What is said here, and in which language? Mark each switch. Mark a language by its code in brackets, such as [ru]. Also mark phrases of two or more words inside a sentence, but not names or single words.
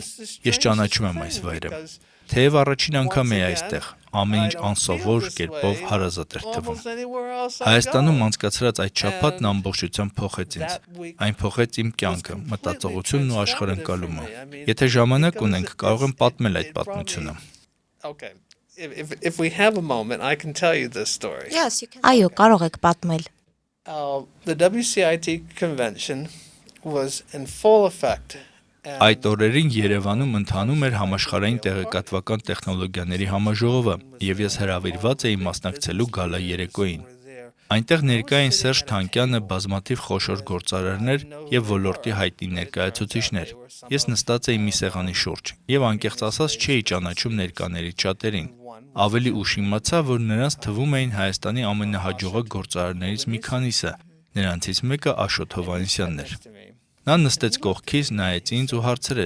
[hy] ես ճանաչում եմ այս վայրը։ Թեև առաջին անգամ էի այստեղ, ամեն ինչ անսովոր կերպով հարազատ էր թվում։ Հայաստանում անցկացրած այդ շաբաթն ամբողջությամբ փոխեց ինձ։ Այն փոխեց իմ կյանքը, մտածողությունն ու աշխարհընկալումը։ Եթե ժամանակ ունենք, կարող եմ պատմել այդ պատմությունը։ [en] If we have a moment, I can tell you this story. Yes, you can. [hy] Այո, կարող եք պատմել։ [en] The WCIT convention was in full effect. [hy] Այդ օրերին Երևանում ընթանում էր համաշխարհային տեղեկատվական տեխնոլոգիաների համաժողովը, եւ ես հրավիրված էի մասնակցելու գալա երեկոյին։ Այնտեղ ներկա էին Սերժ Թանկյանը, բազմաթիվ խոշոր գործարարներ եւ ոլորտի հայտնի ներկայացուցիչներ։ Ես նստած էի մի սեղանի շուրջ եւ անկեղծ ասած չէի ճանաչում ներկաներից շատերին։ Ավելի ուշ իմացա, որ նրանց թվում էին Հայաստանի ամենահաջողակ գործարարներից մի քանիսը, նրանցից մեկը Աշոտ Հովհաննիսյանն էր։ Նա նստեց կողքիս, նայեց ինձ ու հարցրեց.